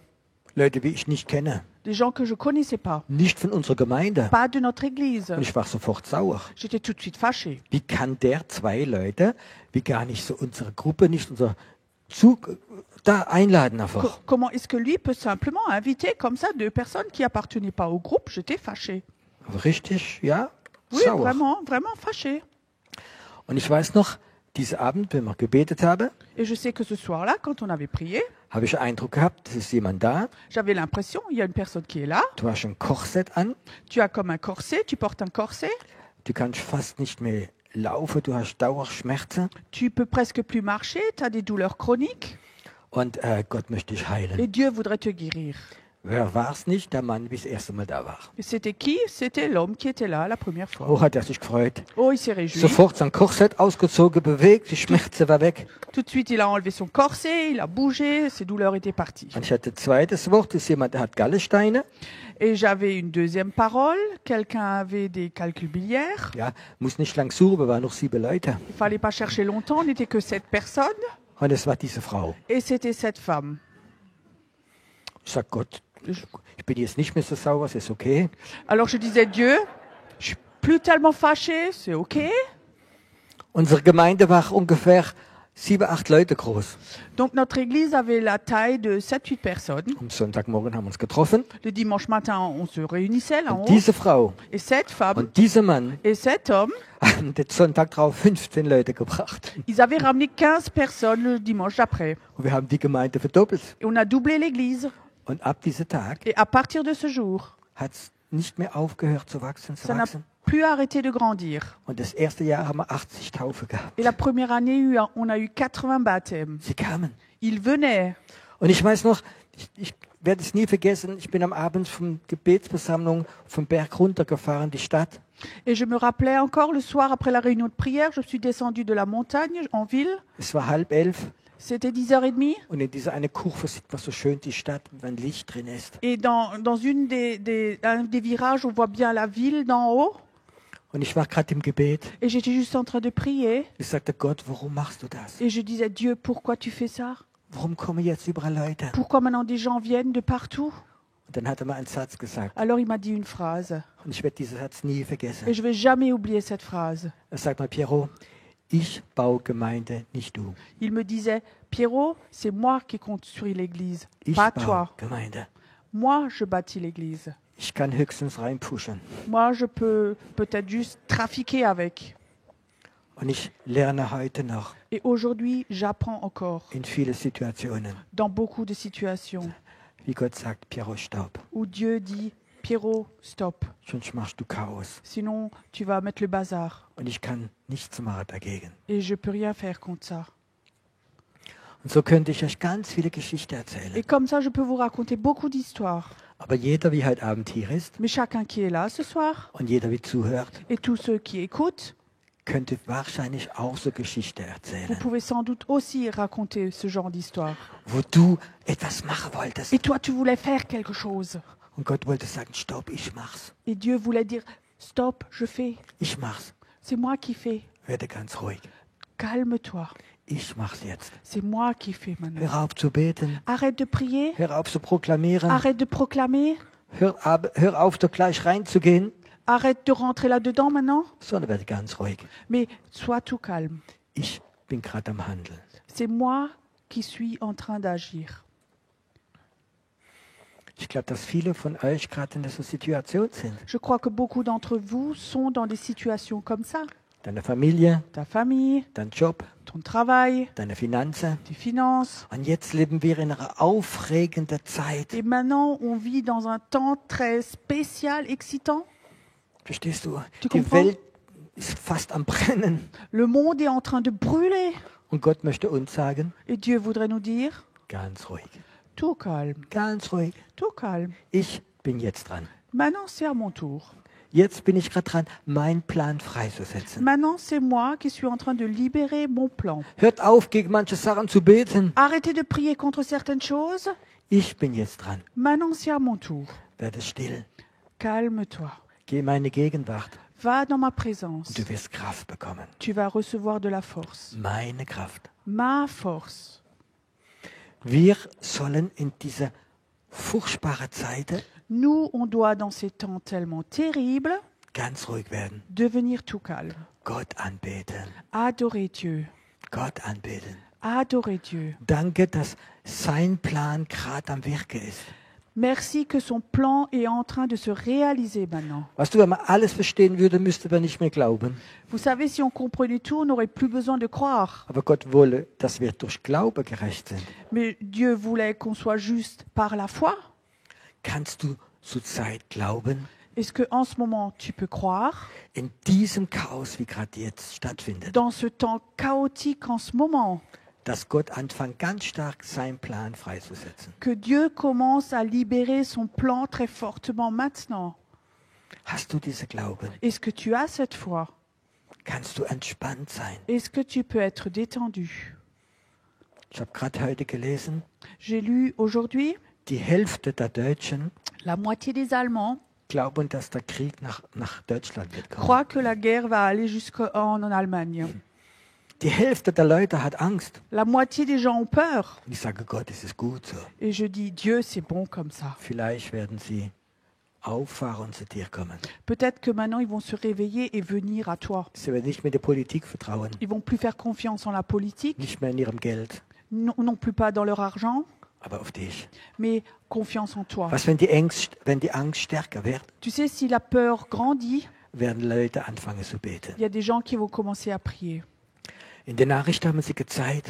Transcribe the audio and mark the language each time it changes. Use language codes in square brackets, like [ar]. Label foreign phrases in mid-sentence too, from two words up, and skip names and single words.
[de] Leute, wie ich nicht kenne, [fr] Des gens que je connaissais pas. [de] nicht von unserer Gemeinde. [fr] Pas de notre église. [de] Und ich war sofort sauer. [fr] J'étais tout de suite fâchée. [de] Wie kann der 2 Leute, wie gar nicht so unsere Gruppe, nicht unser Zug da einladen einfach? [fr] Comment est-ce que lui peut simplement inviter comme ça 2 personnes qui appartenaient pas au groupe? J'étais fâchée. [de] richtig, ja, [fr] Oui, [de] sauer. [fr] vraiment, vraiment fâché. [de] Und ich weiß noch, diesen Abend, wenn wir gebetet haben, [fr] Et je sais que ce soir-là, quand on avait prié, [de] habe ich den Eindruck gehabt, es ist jemand da, [fr] j'avais l'impression, il y a une personne qui est là, [de] du hast ein Korsett an, [fr] tu as comme un corset, tu portes un corset, [de] du kannst fast nicht mehr laufen, du hast Dauerschmerzen [fr] tu peux presque plus marcher, tu as des douleurs chroniques, [de] und Gott möchte dich heilen. [fr] et Dieu voudrait te guérir. [de] Wer war es nicht? Der Mann, wie das erste Mal da war. [fr] Et c'était qui? C'était l'homme qui était là la première fois. [de] Oh, hat er sich gefreut. [fr] Oh, il s'est réjoui. [de] Sofort sein Korsett ausgezogen, bewegt, die Schmerzen war weg. [fr] Tout de suite, il a enlevé son corset, il a bougé, ses douleurs étaient parties. [de] Und ich hatte ein zweites Wort, das ist jemand, der hat Gallesteine. [fr] Et j'avais une deuxième parole, quelqu'un avait des calculs biliaires. [de] Ja, muss nicht lang suchen, wir waren noch 7 Leute. [fr] Il fallait pas chercher longtemps, on n'était que 7 personnes, [de] Und es war diese Frau. [fr] et c'était cette femme. [de] Ich sag Gott, ich bin jetzt nicht mehr so sauer, es ist okay. [fr] Alors je disais, Dieu, je suis plus tellement fâchée, c'est ok. [de] Unsere Gemeinde war ungefähr 7, 8 Leute groß. [fr] Donc notre église avait la taille de 7-8 personnes. [de] Am Sonntagmorgen haben wir uns getroffen. [fr] Le dimanche matin, on se réunissait là en [de] Und [fr] haut. [de] diese Frau [fr] Et cette femme [de] und dieser Mann [fr] et cet homme, [de] haben den Sonntag drauf 15 Leute gebracht. [fr] ils avaient ramené 15 personnes le dimanche d'après. [de] Und wir haben die Gemeinde verdoppelt. [fr] Et on a doublé l'église. [de] Und ab diesem Tag [fr] Et à partir de ce jour, [de] hat es nicht mehr aufgehört zu wachsen, zu [fr] ça n'a [de] wachsen. [fr] plus arrêté de grandir. [de] Und das erste Jahr haben wir 80 Taufe gehabt. [fr] Et la première année, on a eu 80 baptêmes. [de] Sie kamen. [fr] Ils venaient. [de] Und ich weiß noch, ich werde es nie vergessen, ich bin am Abend von Gebetsversammlung vom Berg runtergefahren, die Stadt. [fr] Et je me rappelais encore, le soir après la réunion de prière, je suis descendue de la montagne en ville. [de] Es war 10:30 [fr] C'était 10h30. [de] und in dieser eine Kurve sieht man so schön die Stadt, wenn ein Licht drin ist. [fr] Et dans une un des virages, on voit bien la ville d'en haut. [de] Und ich war gerade im Gebet. [fr] Et j'étais juste en train de prier. [de] Ich sagte, Gott, warum machst du das? [fr] Et je disais, Dieu, pourquoi tu fais ça? [de] Warum kommen jetzt überall Leute? [fr] Pourquoi maintenant des gens viennent de partout? [de] Und dann hat er mir einen Satz gesagt. [fr] Alors il m'a dit une phrase. [de] Und ich werde diesen Satz nie [fr] Et [de] vergessen. [fr] je vais jamais oublier cette phrase. [de] Er sagt mal, Piero, ich baue Gemeinde, nicht du. [fr] Il me disait, Pierrot, c'est moi qui construis l'église, [de] Ich [fr] pas [de] baue [fr] toi. [de] Gemeinde. [fr] Moi, je bâtis l'église. [de] Ich kann höchstens reinpushen. [fr] Moi, je peux peut-être juste trafiquer avec. [de] Und ich lerne heute noch [fr] Et aujourd'hui, j'apprends encore [de] in viele Situationen, [fr] dans beaucoup de situations [de] wie Gott sagt, Piero, stopp. [fr] où Dieu dit, Pierrot, stop. [de] Sonst machst du Chaos. [fr] Sinon, tu vas mettre le bazar. [de] Und ich kann nichts machen dagegen. [fr] Et je peux rien faire contre ça. [de] Und so könnte ich euch ganz viele Geschichten [fr] Et [de] erzählen. [fr] comme ça, je peux vous raconter beaucoup d'histoires. [de] Aber jeder, wie heute Abend hier ist [fr] Mais chacun qui est là ce soir, [de] und jeder, wie zuhört, [fr] et tous ceux qui écoutent, [de] könnte wahrscheinlich auch so Geschichten [fr] vous [de] erzählen, [fr] pouvez sans doute aussi raconter ce genre d'histoire. [de] wo du etwas machen wolltest [fr] Et toi, tu voulais faire quelque chose. [de] und Gott wollte sagen, stopp, ich mach's. [fr] Et Dieu voulait dire, stop, je fais. [de] Ich mach's. [fr] C'est moi qui fais. [de] Werde ganz ruhig. [fr] Calme-toi. [de] Ich mach's jetzt. [fr] C'est moi qui fais maintenant. [de] Hör auf zu beten. [fr] Arrête de prier. [de] Hör auf zu proklamieren. [fr] Arrête de proclamer. [de] Hör auf, da gleich reinzugehen, [fr] Arrête de rentrer là-dedans maintenant. [de] sondern werde ganz ruhig. [fr] Mais sois tout calme. [de] Ich bin gerade am Handeln. [fr] C'est moi qui suis en train d'agir. [de] Ich glaube, dass viele von euch gerade in dieser Situation sind. [fr] Je crois que beaucoup d'entre vous sont dans des situations comme ça. [de] Deine Familie, [fr] Ta famille, [de] dein Job, [fr] ton travail, [de] deine Finanzen. [fr] tes finances. [de] Und jetzt leben wir in einer aufregenden Zeit. [fr] Et maintenant, on vit dans un temps très spécial, excitant. [de] Verstehst du? [fr] Tu [de] Die [fr] comprends? [de] Welt ist fast am Brennen. [fr] Le monde est en train de brûler. [de] Und Gott möchte uns sagen, [fr] Et Dieu voudrait nous dire, [de] ganz ruhig, [fr] tout calme, [de] ganz ruhig. [fr] tout calme. [de] Ich bin jetzt dran. [fr] Maintenant, c'est à mon tour. [de] Jetzt bin ich gerade dran, meinen Plan freizusetzen. [fr] Maintenant, c'est moi qui suis en train de libérer mon plan. [de] Hört auf, gegen manche Sachen zu beten. [fr] Arrêtez de prier contre certaines choses. [de] Ich bin jetzt dran. [fr] Maintenant, c'est à mon tour. [de] Werde still. [fr] Calme-toi. [de] Geh in meine Gegenwart [fr] Va dans ma présence. [de] und du wirst Kraft bekommen. [fr] Tu vas recevoir de la force. [de] Meine Kraft. [fr] Ma force. [de] Wir sollen in dieser furchtbaren Zeit [fr] Nous, on doit, dans ces temps tellement terribles, [de] ganz ruhig werden. [fr] devenir tout calme. [de] Gott anbeten. [fr] Adorer Dieu. [de] Gott anbeten. [fr] Adorer Dieu. [de] Danke, dass sein Plan gerade am Wirke ist. [fr] Merci que son plan est en train de se réaliser maintenant. [de] Weißt du, wenn man alles verstehen würde, müsste man nicht mehr glauben. [fr] Vous savez, si on comprenait tout, on n'aurait plus besoin de croire. [de] Aber Gott wolle, dass wir durch Glaube gerecht sind. [fr] Mais Dieu voulait qu'on soit juste par la foi. [de] Kannst du zurzeit glauben, [fr] Est-ce que en ce moment, tu peux croire [de] in diesem Chaos, wie gerade jetzt stattfindet, [fr] dans ce temps chaotique en ce moment, [de] dass Gott anfängt, ganz stark seinen Plan freizusetzen? [fr] que Dieu commence à libérer son plan très fortement maintenant? [de] Hast du diese Glauben? [fr] Est-ce que tu as cette foi? [de] Kannst du entspannt sein? [fr] Est-ce que tu peux être détendu? [de] Ich habe gerade heute gelesen, [fr] J'ai lu aujourd'hui, [de] die Hälfte der Deutschen [fr] la moitié des Allemands [de] glauben, dass der Krieg nach Deutschland wird kommen. [fr] croient que la guerre va aller jusqu'en Allemagne. [de] Die Hälfte der Leute hat Angst. [fr] La moitié des gens ont peur. [de] Und ich sage, Gott, es ist gut so. [fr] Et je dis, Dieu, c'est bon comme ça. [de] Vielleicht werden sie aufwachen und zu dir kommen. [fr] Peut-être que maintenant, ils vont se réveiller et venir à toi. [de] Sie werden nicht mehr der Politik vertrauen, [fr] Ils vont plus faire confiance en la politique, [de] nicht mehr in ihrem Geld, [fr] non plus pas dans leur argent, [de] aber auf dich. [fr] mais confiance en toi. [de] Was, wenn die Angst stärker wird, [fr] Tu sais, si la peur grandit, [de] werden Leute anfangen zu beten. [fr] il y a des gens qui vont commencer à prier. [de] In den Nachrichten haben sie gezeigt,